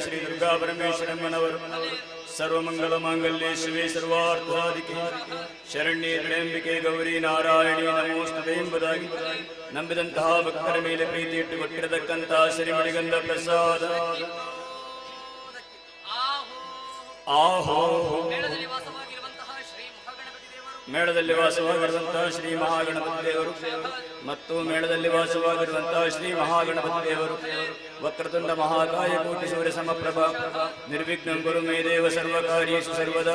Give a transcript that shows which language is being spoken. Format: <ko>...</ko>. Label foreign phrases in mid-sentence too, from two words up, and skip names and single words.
<kn>ಶ್ರೀ ದುರ್ಗಾ ಪರಮೇಶ್ವರಮ್ಮನವರು</kn> <sa>ಸರ್ವಮಂಗಲ ಮಾಂಗಲ್ಯೆ ಶಿವೆ ಸರ್ವಾರ್ಥಾಧಿಕೆ ಶರಣ್ಯೆ ತ್ರ್ಯಂಬಿಕೆ ಗೌರಿ ನಾರಾಯಣಿ ನಮೋಸ್ತುತೆ</sa> <kn>ಎಂಬುದಾಗಿ ನಂಬಿದಂತಹ ಭಕ್ತರ ಮೇಲೆ ಪ್ರೀತಿ ಇಟ್ಟುಕೊಟ್ಟಿರತಕ್ಕಂತಹ ಶ್ರೀಮಣಿಗಂಧ ಪ್ರಸಾದ ಆಹೋ ಮೇಳದಲ್ಲಿ ವಾಸವಾಗಿರುವಂತಹ ಶ್ರೀ ಮಹಾಗಣಪತಿ ದೇವರು ಮತ್ತು ಮೇಳದಲ್ಲಿ ವಾಸವಾಗಿರುವಂತಹ ಶ್ರೀ ಮಹಾಗಣಪತಿ ದೇವರು</kn> <sa>ವಕ್ರತುಂಡ ಮಹಾಕಾಯ ಕೋಟಿ ಸೂರ್ಯ ಸಮಪ್ರಭಾ ನಿರ್ವಿಘ್ನಂ ಗುರು ಮೇ ದೇವ ಸರ್ವಕಾರ್ಯೇಷು ಸರ್ವದಾ</sa>